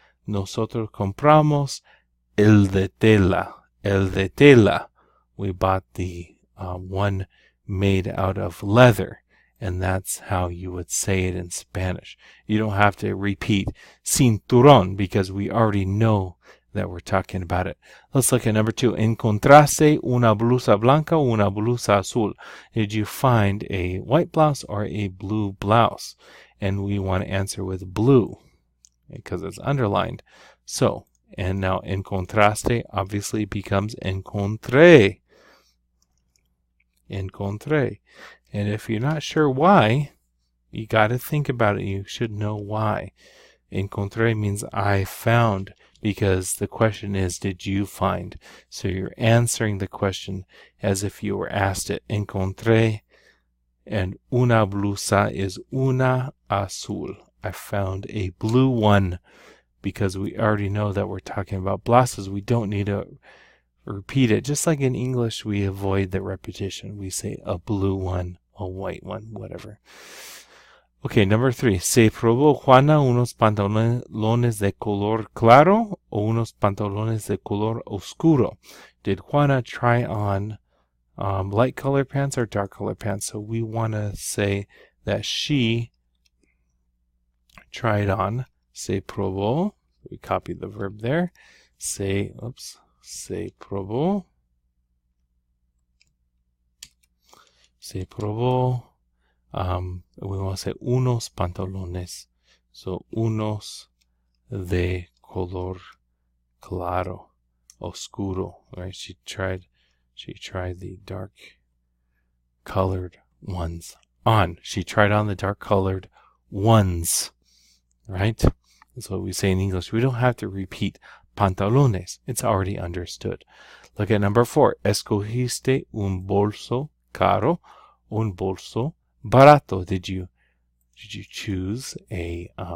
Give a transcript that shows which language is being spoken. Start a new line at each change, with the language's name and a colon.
Spanish: Nosotros compramos el de tela. El de tela.
English: We bought the one made out of leather, and that's how you would say it in Spanish. You don't have to repeat cinturón because we already know that we're talking about it. Let's look at number 2.
Spanish: ¿Encontraste una blusa blanca o una blusa azul?
English: Did you find a white blouse or a blue blouse? And we want to answer with blue because it's underlined. So, and now encontraste obviously becomes encontré. Encontré. And if you're not sure why, you got to think about it. You should know why. Encontré means I found, because the question is, did you find? So you're answering the question as if you were asked it.
Spanish: Encontré, and una blusa is una azul.
English: I found a blue one, because we already know that we're talking about blouses. We don't need to repeat it. Just like in English, we avoid the repetition. We say a blue one, a white one, whatever. Okay, number 3.
Spanish: ¿Se probó Juana unos pantalones de color claro o unos pantalones de color oscuro?
English: Did Juana try on light color pants or dark color pants? So we want to say that she tried on.
Spanish: Se probó.
English: We copy the verb there. Se probó.
Spanish: Se probó.
English: We want to say
Spanish: unos pantalones. So unos de color claro, oscuro.
English: Right? She tried the dark colored ones on. She tried on the dark colored ones. Right? That's what we say in English. We don't have to repeat pantalones. It's already understood. Look at number 4.
Spanish: Escogiste un bolso caro, un bolso barato.
English: Did you choose a